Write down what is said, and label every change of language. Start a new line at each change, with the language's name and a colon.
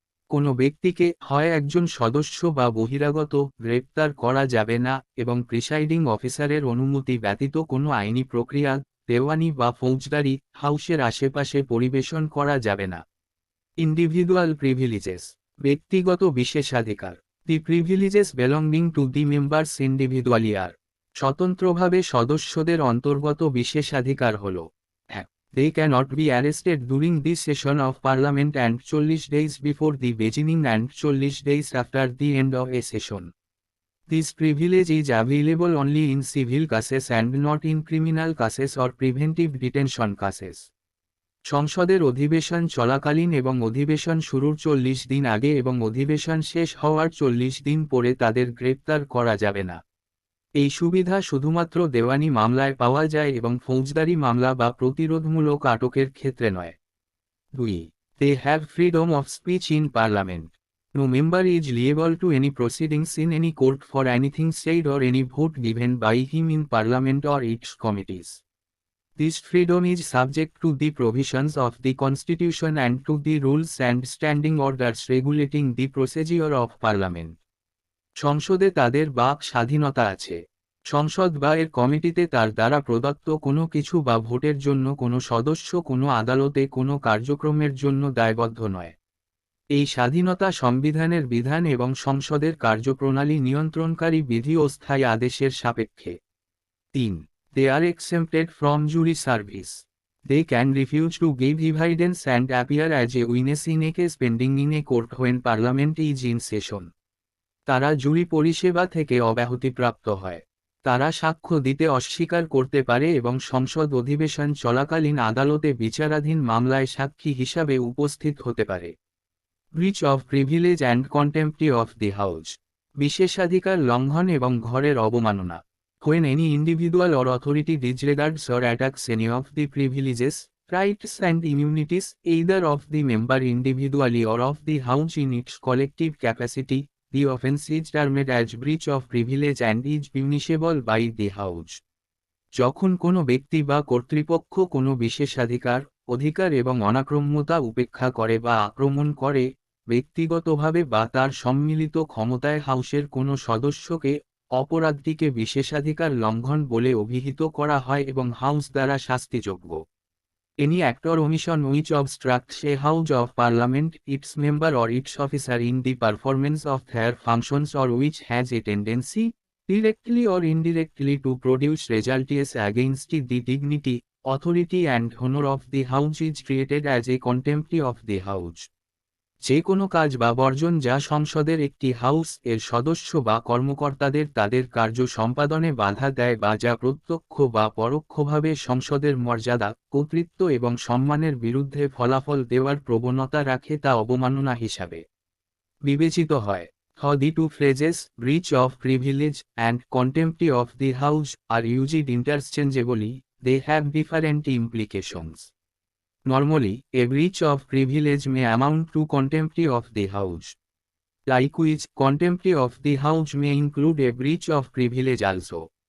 Bangla: কোনো ব্যক্তিকে হয় একজন সদস্য বা বহিরাগত গ্রেপ্তার করা যাবে না এবং প্রিসাইডিং অফিসারের অনুমতি ব্যতীত কোনো আইনি প্রক্রিয়া, দেওয়ানি বা ফৌজদারি হাউসের আশেপাশে পরিবেশন করা যাবে না।
English: individual privileges,
Bangla: ব্যক্তিগত বিশেষাধিকার।
English: the privileges belonging to the members individually are,
Bangla: স্বতন্ত্রভাবে সদস্যদের অন্তর্গত বিশেষাধিকার হল:
English: 1. They cannot be arrested during the session of Parliament and 40 days before the beginning and 40 days after the end of a session. This privilege is available only in civil cases and not in criminal cases or preventive detention cases.
Bangla: সংসদের অধিবেশন চলাকালীন এবং অধিবেশন শুরুর 40 দিন আগে এবং অধিবেশন শেষ হওয়ার 40 দিন পরে তাদের গ্রেপ্তার করা যাবে না। এই সুবিধা শুধুমাত্র দেওয়ানি মামলায় পাওয়া যায় এবং ফৌজদারি মামলা বা প্রতিরোধমূলক আটকের ক্ষেত্রে নয়। 2.
English: They have freedom of speech in Parliament. No member is liable to any proceedings in any court for anything said or any vote given by him in Parliament or its committees. This freedom is subject to the provisions of the Constitution and to the rules and standing orders regulating the procedure of Parliament.
Bangla: সংসদে তাদের বাক স্বাধীনতা আছে। সংসদ বা এর কমিটিতে তার দ্বারা প্রদত্ত কোনো কিছু বা ভোটের জন্য কোনো সদস্য কোনো আদালতে কোনো কার্যক্রমের জন্য দায়বদ্ধ নয়। এই স্বাধীনতা সংবিধানের বিধান এবং সংসদের কার্যপ্রণালী নিয়ন্ত্রণকারী বিধি ও স্থায়ী আদেশের সাপেক্ষে। 3.
English: They are exempted from jury service. They can refuse to give evidence and appear as a witness in a case pending in a court when Parliament is in session.
Bangla: তারা জুরি পরিষেবা থেকে অব্যাহতিপ্রাপ্ত হয়। তারা সাক্ষ্য দিতে অস্বীকার করতে পারে এবং সংসদ অধিবেশন চলাকালীন আদালতে বিচারাধীন মামলায় সাক্ষী হিসাবে উপস্থিত হতে পারে।
English: breach of privilege and contempt of the house,
Bangla: বিশেষাধিকার লঙ্ঘন এবং ঘরের অবমাননা।
English: When any individual or authority disregards or attacks any of the privileges, rights and immunities, either of the member individually or of the House in its collective capacity, the offence is termed as breach of privilege and is punishable by the House.
Bangla: যখন কোনো ব্যক্তি বা কর্তৃপক্ষ কোনো বিশেষাধিকার, অধিকার এবং অনাক্রম্যতা উপেক্ষা করে বা আক্রমণ করে, ব্যক্তিগতভাবে বা তার সম্মিলিত ক্ষমতায় হাউসের কোনো সদস্যকে, অপরাধটিকে বিশেষাধিকার লঙ্ঘন বলে অভিহিত করা হয় এবং হাউস দ্বারা শাস্তিযোগ্য।
English: Any act or omission which obstructs a House of Parliament, its member or its officer in the performance of their functions or which has a tendency, directly or indirectly to produce results against the dignity, authority and honor of the House is treated as a contempt of the House.
Bangla: যে কোনো কাজ বা বর্জন যা সংসদের একটি house এর সদস্য বা কর্মকর্তাদের তাদের কার্য সম্পাদনে বাধা দেয় বা যা প্রত্যক্ষ বা পরোক্ষভাবে সংসদের মর্যাদা, কর্তৃত্ব এবং সম্মানের বিরুদ্ধে ফলাফল দেওয়ার প্রবণতা রাখে তা অবমাননা হিসাবে বিবেচিত হয়।
English: The two phrases, breach of privilege and contempt of the House, are used interchangeably. They have different implications. Normally, a breach of privilege may amount to contempt of the House. Likewise, contempt of the House may include a breach of privilege also.